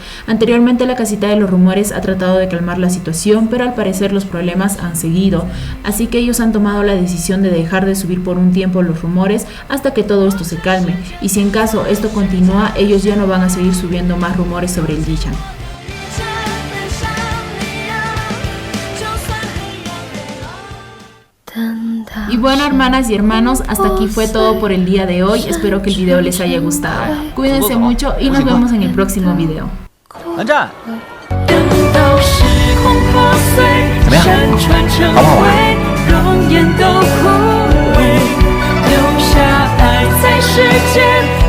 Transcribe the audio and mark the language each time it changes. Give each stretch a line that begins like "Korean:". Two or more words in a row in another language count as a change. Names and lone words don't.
Spanish: Anteriormente la Casita de los Rumores ha tratado de calmar la situación, pero al parecer los problemas han seguido, así que ellos han tomado la decisión de dejar de subir por un tiempo los rumores hasta que todo esto se calme, y si en caso esto continúa, ellos ya no van a seguir subiendo más rumores sobre el Jishan. Y bueno, hermanas y hermanos, hasta aquí fue todo por el día de hoy. Espero que el video les haya gustado. Cuídense mucho y nos vemos en el próximo video.
Chinese: 怎么样？好不好玩？容颜都枯萎，留下爱在世间。